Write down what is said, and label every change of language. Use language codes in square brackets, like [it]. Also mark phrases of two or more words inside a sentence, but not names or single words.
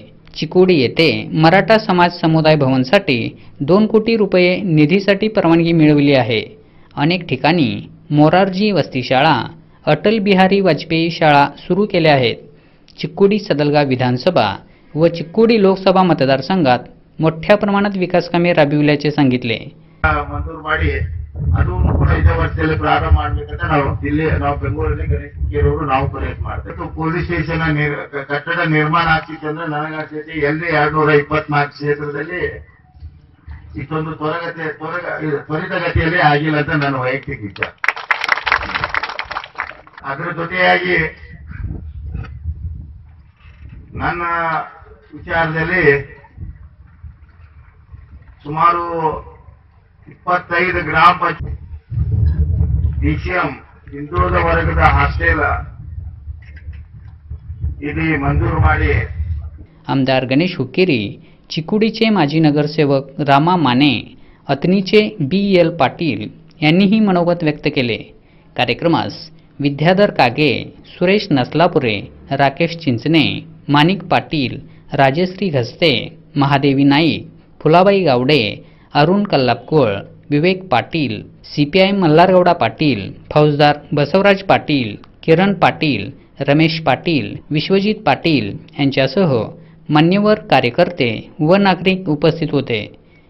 [mr] चिकोडी येथे मराठा समाज समुदाय भवनसाठी 2 कोटी रुपये निधीसाठी परवानगी मिळवली आहे। अनेक ठिकाणी मोरारजी वसती शाळा, अटल बिहारी वाजपेयी शाळा सुरू केल्या आहेत। चिकोडी सदलगा विधानसभा व चिकोडी लोकसभा मतदारसंघात मोठ्या प्रमाणात विकास कामे राबविल्याचे सांगितले। [kn] ಮಂಜೂರು ಮಾಡಿ ಅದನ್ನು ಕೂಡ ಇದೇ ವರ್ಷದಲ್ಲಿ ಪ್ರಾರಂಭ ಮಾಡಬೇಕಂತ ನಾವು ಬೆಂಗಳೂರಲ್ಲಿ ಗಣೇಶ್ ಹುಕ್ಕೆರಿ ಅವರು ನಾವು ಪ್ರಯತ್ನ ಮಾಡ್ತೇವೆ। ಪೊಲೀಸ್ ಸ್ಟೇಷನ್ ಕಟ್ಟಡ ನಿರ್ಮಾಣ ಆಗ್ತಿತ್ತಂದ್ರೆ ನನಗಾಗ್ತೈತಿ ಎಲ್ಲಿ 224 ಕ್ಷೇತ್ರದಲ್ಲಿ ಇಷ್ಟೊಂದು ತ್ವರಿತಗತಿಯಲ್ಲಿ ಆಗಿಲ್ಲ ಅಂತ ನನ್ನ ವೈಯಕ್ತಿಕ ವಿಚಾರ। ಅದರ ಜೊತೆಯಾಗಿ ನನ್ನ ವಿಚಾರದಲ್ಲಿ ಸುಮಾರು 25 ಗ್ರಾಮ ಪಂಚಾಯತ್ BCM ಹಿಂದುಳಿದ ವರ್ಗದ ಹಾಸ್ಟೆಲ್ ಇದು ಮಂಜೂರು ಮಾಡಿ। [mr] आमदार गणेश हुक्केरी, चिकोडीचे माजी नगरसेवक रामा माने, अथणीचे BL पाटील यांनीही मनोगत व्यक्त केले। कार्यक्रमास विद्याधर कागे, सुरेश नसलापुरे, राकेश चिंचणे, माणिक पाटील, राजश्री घस्ते, महादेवी नाईक, फुलाबाई गावडे, अरुण कल्लापकोळ, विवेक पाटील, CPI मल्हारगौडा पाटील, फौजदार बसवराज पाटील, किरण पाटील, रमेश पाटील, विश्वजित पाटील यांच्यासह मान्यवर कार्यकर्ते व नागरिक उपस्थित होते।